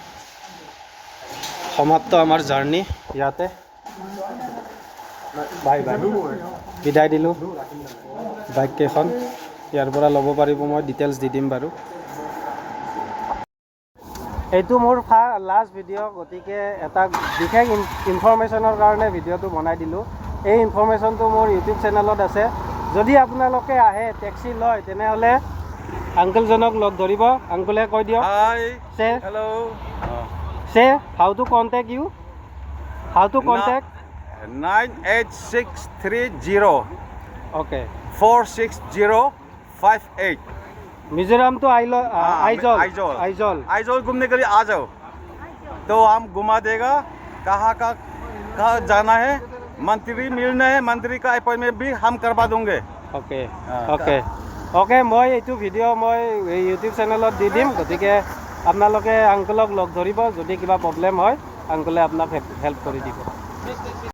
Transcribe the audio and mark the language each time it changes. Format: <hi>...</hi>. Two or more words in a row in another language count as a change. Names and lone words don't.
<as>সমাপ্ত আমাৰ জাৰ্ণি ইয়াতে</as> <en>bye bye</en> <as>বিদায় দিলোঁ বাইককেইখন ইয়াৰ পৰা ল'ব পাৰিব মই ডিটেইলছ দি দিম বাৰু এইটো মোৰ</as> <en>last video'</en> <as>গতিকে এটা বিশেষ ইনফৰমেশ্যনৰ কাৰণে ভিডিঅ'টো বনাই দিলোঁ এই ইনফৰমেশ্যনটো মোৰ ইউটিউব চেনেলত আছে যদি আপোনালোকে আহে টেক্সি লয় তেনেহ'লে আংকলজনক লগ ধৰিব আংকলে কৈ দিয়ক চে</as> <en>হেল্ল' say how to contact you how to contact 98630 ओके 46058</en> <hi>मिजोरम तो आइजोल आइजोल आइजोल आइजोल घूमने के लिए आ जाओ तो हम घुमा देगा कहाँ जाना है मंत्री मिलना है मंत्री का अपॉइंटमेंट भी हम करवा दूंगे</hi> <en>okay okay okay</en> <as>মই এইটো ভিডিঅ' মই ইউটিউব চেনেলত দি দিম গতিকে আপোনালোকে আংকলক লগ ধৰিব যদি কিবা প্ৰব্লেম হয় আংকলে আপোনাক হেল্প কৰি দিব</as>